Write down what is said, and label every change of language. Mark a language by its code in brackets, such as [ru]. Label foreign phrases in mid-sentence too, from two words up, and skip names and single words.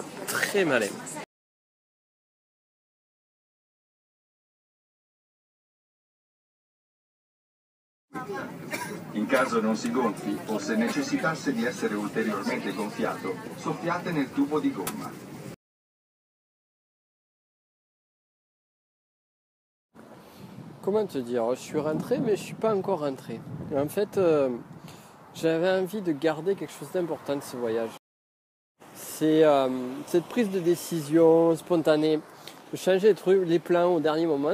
[fr] Très malin. [it] In caso non si gonfi o se necessitasse di essere ulteriormente gonfiato, soffiate nel tubo di gomma. [fr] Comment te dire? Je suis rentré, mais je suis pas encore rentré. En fait, j'avais envie de garder quelque chose d'important de ce voyage. C'est cette prise de décision spontanée, de changer les trucs, les plans au dernier moment.